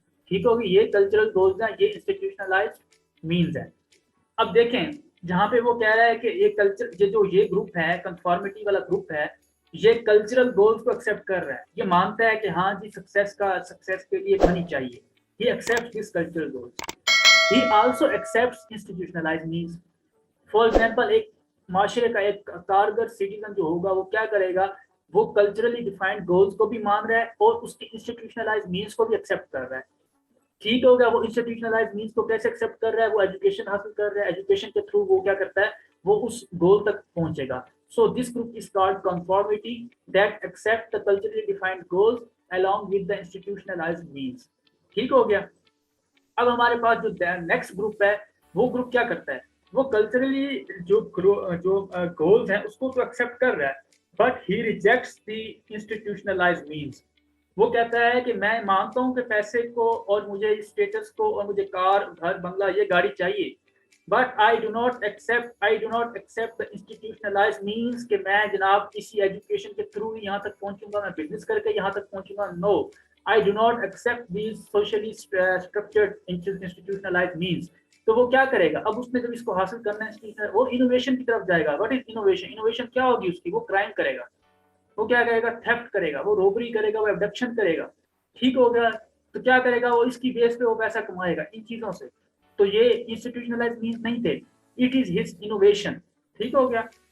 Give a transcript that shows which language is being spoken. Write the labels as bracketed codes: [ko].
[ur] ٹھیک ہوگی, یہ کلچرل گولز ہیں, یہ انسٹیٹیوشنلائز مینز ہیں. اب دیکھیں جہاں پہ وہ کہہ رہا ہے کہ یہ کلچر, یہ گروپ ہے, کنفارمیٹی والا گروپ ہے, یہ کلچرل گولز کو ایکسیپٹ کر رہا ہے, یہ مانتا ہے کہ ہاں جی سکسیس کے لیے منی چاہیے. [en] He accepts these cultural goals. He also accepts institutionalized means. For example, [ur] ایک معاشرے کا ایک کارگر سٹیزن جو ہوگا وہ کیا کرے گا, وہ کلچرلی ڈیفائنڈ گولز کو بھی مان رہا ہے اور اس کی انسٹیٹیوشنلائز مینس کو بھی ایکسیپٹ کر رہا ہے. ٹھیک ہو گیا, وہ انسٹیٹیوشنلائز مینس کو کیسے ایکسیپٹ کر رہا ہے, وہ ایجوکیشن حاصل کر رہا ہے, ایجوکیشن کے تھرو وہ کیا کرتا ہے, وہ اس گول تک پہنچے گا. [en] So this group is called conformity that accept the culturally defined goals along with the institutionalized means. [ur] ٹھیک ہو گیا. اب ہمارے پاس جو نیکسٹ گروپ ہے, وہ گروپ کیا کرتا ہے, وہ کلچرلی جو گولز ہیں اس کو تو ایکسیپٹ کر رہا ہے, [en] But he rejects the institutionalised means. [ur] وہ کہتا ہے کہ میں مانتا ہوں کہ پیسے کو اور مجھے اسٹیٹس کو اور مجھے کار, گھر, بنگلہ, یہ گاڑی چاہیے, but [en] I do not accept the institutionalized means [ur] کہ میں جناب کسی ایجوکیشن کے تھرو یہاں تک پہنچوں گا, میں بزنس کر کے یہاں تک پہنچوں گا. [en] No, I do not accept these socially structured institutionalized means. [ur] تو وہ کیا کرے گا, اب اس نے جب اس کو حاصل کرنا ہے وہ انوویشن کی طرف جائے گا. [en] What is innovation? [ur] انوویشن کیا ہوگی اس کی, وہ کرائم کرے گا, وہ کیا کرے گا, تھیفٹ کرے گا, وہ روبری کرے گا, وہ ایبڈکشن کرے گا. ٹھیک ہو گیا, تو کیا کرے گا, وہ اس کی بیس پہ وہ پیسہ کمائے گا ان چیزوں سے. تو یہ انسٹیٹیوشنلائز مینس نہیں تھے, [en] It is his innovation. [ur] ٹھیک ہو گیا.